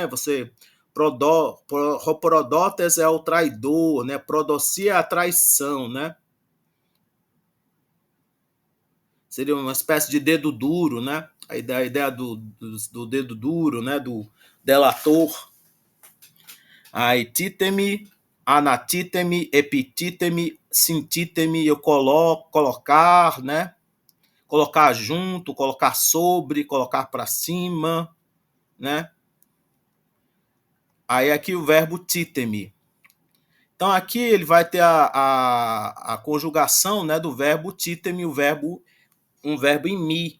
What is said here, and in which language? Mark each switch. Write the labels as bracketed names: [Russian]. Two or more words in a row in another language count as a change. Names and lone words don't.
[Portuguese] Você prodotes é o traidor, né? Prodocia é a traição, né? Seria uma espécie de dedo duro, né? A ideia do dedo duro, né? Do delator. Aí [Greek] titemi, anatíteme, epitíteme, sintíteme, [Portuguese] eu coloco, colocar, né? Colocar junto, colocar sobre, colocar para cima, né? Aí aqui o verbo títeme. Então aqui ele vai ter a conjugação, né, do verbo títeme, um verbo em mi.